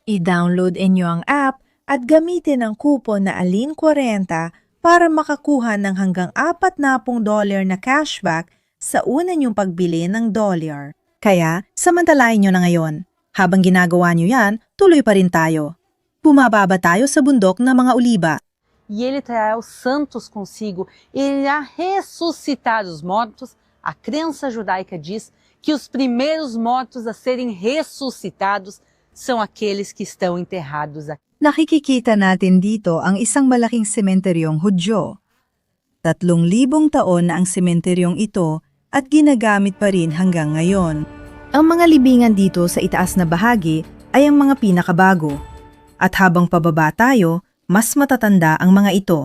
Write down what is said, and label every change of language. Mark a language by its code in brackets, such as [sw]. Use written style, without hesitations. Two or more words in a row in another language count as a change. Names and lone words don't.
[tl] I-download inyo ang app at gamitin ang coupon na ALIN40 para makakuha ng hanggang $40 na cashback sa una nyong pagbili ng dolyar. Kaya, samantalain nyo na ngayon. Habang ginagawa nyo yan, tuloy pa rin tayo. Bumababa tayo sa bundok ng mga oliba. [pt] E ele trará os santos consigo, ele irá ressuscitar os mortos. A crença judaica diz que os primeiros mortos a serem ressuscitados são aqueles que estão enterrados aqui. [tl] Nakikikita natin dito ang isang malaking sementeryong Hudyo. 3,000 taon na ang sementeryong ito at ginagamit pa rin hanggang ngayon. Ang mga libingan dito sa itaas na bahagi ay ang mga pinakabago. At habang pababa tayo, mas matatanda ang mga ito.